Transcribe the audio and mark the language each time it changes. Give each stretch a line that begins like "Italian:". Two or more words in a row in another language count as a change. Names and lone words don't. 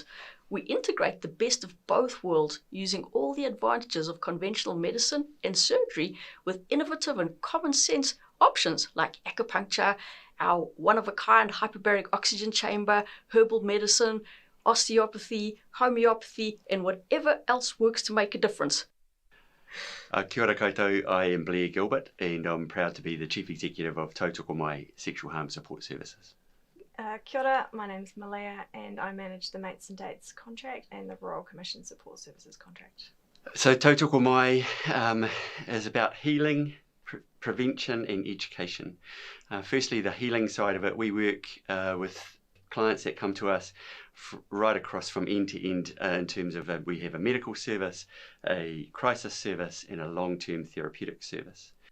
English: We integrate the best of both worlds using all the advantages of conventional medicine and surgery with innovative and common sense options like acupuncture, our one-of-a-kind hyperbaric oxygen chamber, herbal medicine, osteopathy, homeopathy, and whatever else works to make a difference.
Māori: Kia ora koutou,
English: I am Blair Gilbert and I'm proud to be the Chief Executive of Tautoko Mai Sexual Harm Support Services.
Māori: Kia ora,
English: my name's Malaya and I manage the Mates and Dates contract and the Royal Commission Support Services contract. So Tautoko Mai is about healing, prevention and education. Firstly, the healing side of it, we work with clients that come to us right across from end to end in terms of we have a medical service, a crisis service and a long-term therapeutic service.